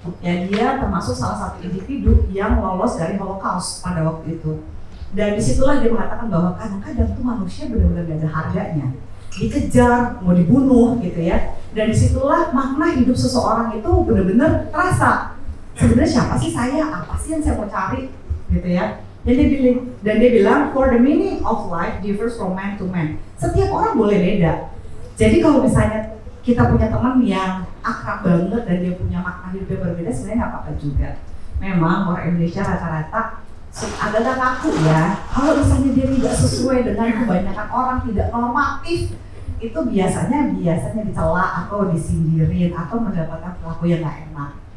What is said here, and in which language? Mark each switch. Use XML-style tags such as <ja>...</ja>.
<id>Ya, dia termasuk salah satu individu yang lolos dari Holocaust pada waktu itu. Dan disitulah dia mengatakan bahwa kadang-kadang tuh manusia benar-benar gak ada harganya, dikejar, mau dibunuh gitu ya. Dan disitulah makna hidup seseorang itu benar-benar terasa. Sebenarnya siapa sih saya? Apa sih yang saya mau cari? Gitu ya. Dan dia bilang,</id> <en>for the meaning of life differs from man to man.</en> <id>Setiap orang boleh beda. Jadi kalau misalnya kita punya teman yang akrab banget dan dia punya makna hidup yang berbeda, sebenarnya nggak apa-apa juga. Memang orang Indonesia rata-rata agak kaku ya. Kalau misalnya dia tidak sesuai dengan kebanyakan orang, tidak normatif, itu biasanya dicela atau disindirin atau mendapatkan perilaku yang nggak enak.</id>